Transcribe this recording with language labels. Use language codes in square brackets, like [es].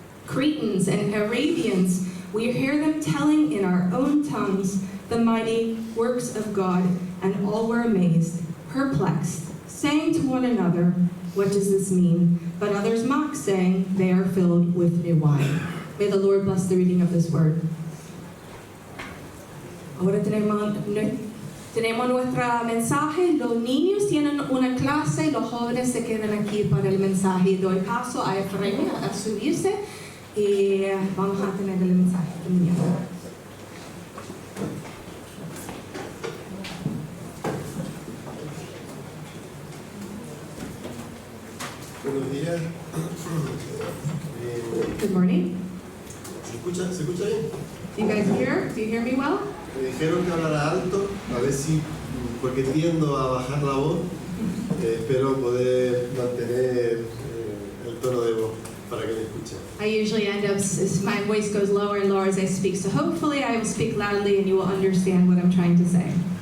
[en] Cretans and Arabians, we hear them telling in our own tongues the mighty works of God, and all were amazed, perplexed, saying to one another, what does this mean? But others mocked, saying, they are filled with new wine. May the Lord bless the reading of this word. [es] Ahora tenemos nuestro mensaje. Los niños tienen una clase, los jóvenes se quedan aquí para el mensaje. Doy paso a Efraín a subirse y vamos a tener el mensaje. Buenos días. [en] Good morning. [es] ¿Se escucha bien? [en] Do you guys hear? Do you hear me well? [es] Me dijeron que hablara alto, a ver si, porque tiendo a bajar la voz, espero poder mantener el tono de voz para que me escuchen. [en] I usually end up, my voice goes lower and lower as I speak, so hopefully I will speak loudly and you will understand what I'm trying to say.